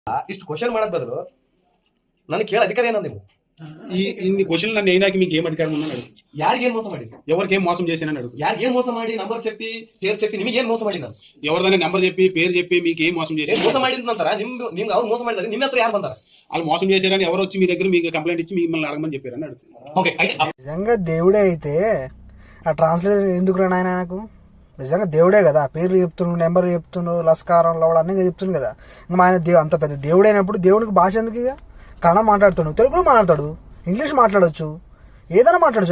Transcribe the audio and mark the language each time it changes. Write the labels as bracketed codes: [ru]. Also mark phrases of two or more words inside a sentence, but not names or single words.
[kn] ಇಷ್ಟು ಕ್ವಶನ್ ಮಾಡೋದ್ ಬದಲು ನನಗೆ ಕೇಳ ಅಧಿಕಾರ ಏನಂದ ನೀವು [te] ఇన్ని క్వశ్చన్ నన్ను అయినాక మీకు ఏం అధికారం ఉందని అడుగు. [kn] ಯಾರಿಗೇನ್ ಮೋಸ ಮಾಡಿ [te] ఎవరికేం మోసం చేశానని అడుగు. [kn] ಯಾರಿಗೇನ್ ಮೋಸ ಮಾಡಿ ನಂಬರ್ [te] చెప్పి పేరు చెప్పి [kn] ನಿಮಗೇನ್ ಮೋಸ ಮಾಡಿ ನಾನು [te] ఎవరిదైనా నెంబర్ చెప్పి పేరు చెప్పి మీకు ఏం మోసం చేశారు? [kn] ಮೋಸ ಮಾಡಿದ ನಂತರ ನಿಮ್ಗೆ ಅವ್ರು ಮೋಸ ಮಾಡಿದ್ರೆ ನಿಮ್ಮ ಹತ್ರ ಯಾರು ಬಂದಾರ? [te] వాళ్ళు మోసం చేశారని ఎవరు వచ్చి మీ దగ్గర మీకు కంప్లైంట్ ఇచ్చి మిమ్మల్ని అడగమని చెప్పారని అడుగుతున్నారు. ఓకే నిజంగా దేవుడే అయితే ఆ ట్రాన్స్లేటర్ ఎందుకు రా నాయన నాకు? నిజంగా దేవుడే కదా, పేర్లు చెప్తున్నాడు, నెంబర్ చెప్తున్నాడు, లస్కారం లవడ అన్నీ చెప్తున్నాడు కదా. ఇంకా ఆయన అంత పెద్ద దేవుడైనప్పుడు దేవునికి భాష ఎందుకు? ఇక కన్నడ మాట్లాడుతాడు, తెలుగులో మాట్లాడతాడు, ఇంగ్లీష్ మాట్లాడవచ్చు, ఏదైనా మాట్లాడచ్చు.